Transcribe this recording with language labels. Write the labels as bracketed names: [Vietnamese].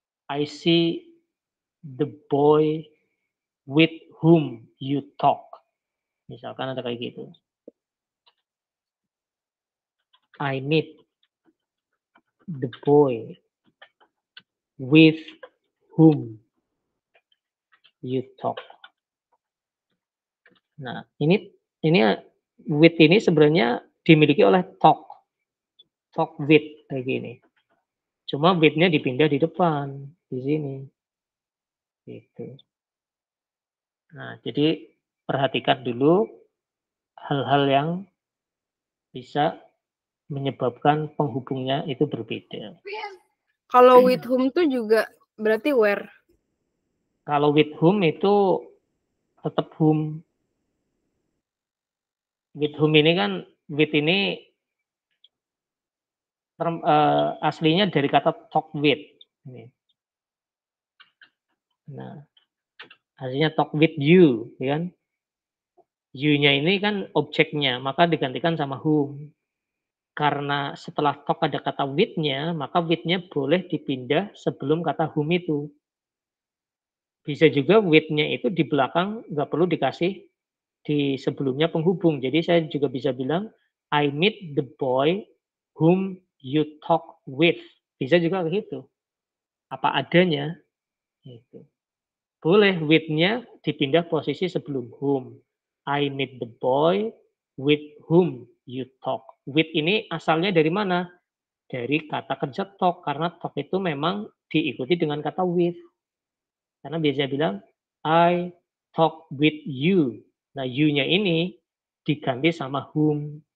[English] I see the boy with whom you talk. [Indonesian] Misalkan ada kayak gitu. [English] I meet the boy with whom you talk. [Indonesian] Nah, ini with ini sebenarnya dimiliki oleh talk. Talk with kayak gini. Cuma with-nya dipindah di depan di sini. Gitu. Nah, jadi perhatikan dulu hal-hal yang bisa menyebabkan penghubungnya itu berbeda. Kalau with whom tuh juga berarti where. Kalau with whom itu tetap whom. With whom ini kan with ini aslinya dari kata talk with. Nah, aslinya talk with you, ya kan? You-nya ini kan objeknya, maka digantikan sama whom. Karena setelah talk ada kata with-nya, maka with-nya boleh dipindah sebelum kata whom itu. Bisa juga with-nya itu di belakang nggak perlu dikasih di sebelumnya penghubung. Jadi saya juga bisa bilang, [English] I meet the boy whom you talk with. [Indonesian] Bisa juga begitu. Apa adanya. Gitu. Boleh with-nya dipindah posisi sebelum whom. [English] I meet the boy with whom you talk. [Indonesian] With ini asalnya dari mana? Dari kata kerja talk. Karena talk itu memang diikuti dengan kata with. Karena biasanya bilang, [English] I talk with you. [Indonesian] Nah, you-nya ini diganti sama whom.